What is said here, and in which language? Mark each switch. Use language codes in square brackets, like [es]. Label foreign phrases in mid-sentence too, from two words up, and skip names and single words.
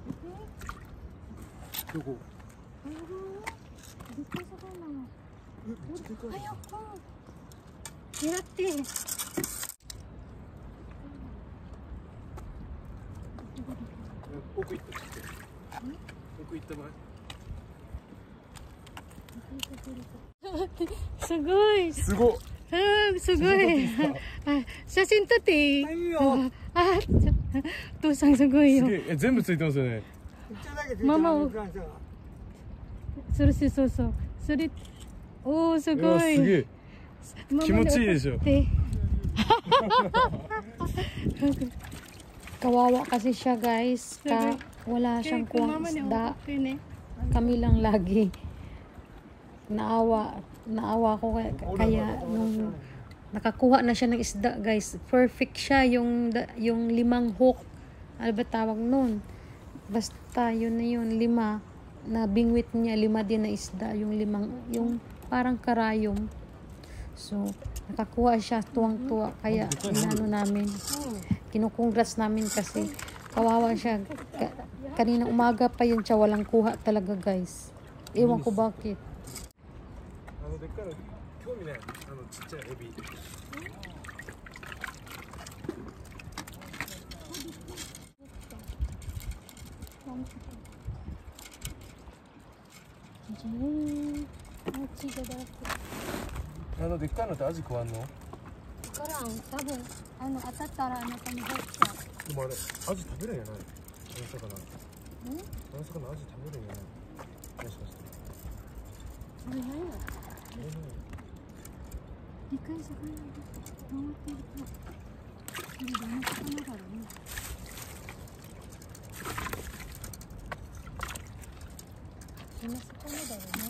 [ja] どこ？ [tl] Dito sa kanan. Ayoko. [ja] Hirate. 奥行ったちょっと奥行った場合 Sugoi. すごっ Sugoi. 写真撮って. いいよ。あ、父さんすごいよ。すげえ全部ついてますよね一丁だけついてるママをフランスはそれそうそう。それ、おー、すいやごい。すげえママ気持ちいいでしょ。 [tl] で Kawawa kasi siya guys. Wala siyang kuwang isda. Kami lang lagi. Naawa ko kaya nung nakakuha na siya ng isda guys. Perfect siya yung 5 hook. Ano ba tawag nun? Basta yun na yun, 5 na bingwit niya, 5 din na isda, yung parang karayom. So, nakakuha siya, tuwang-tuwa, kaya inano namin, kinukongrats namin kasi kawawa siya. Kanina umaga pa yun siya, walang kuha talaga guys. Ewan ko bakit. [ja] でっかいの興味ないちっちゃいエビ でっかいのってアジ食わんの [tl] Karang, sabi, atatara na panihot siya. [ja] でもあれアジ食べるんやないあの魚アジ食べるんやないもしかして [tl] Ano na yun? Di kayo sa kanan. Hindi ba na sa kanan? Sino sa kanan daw, no?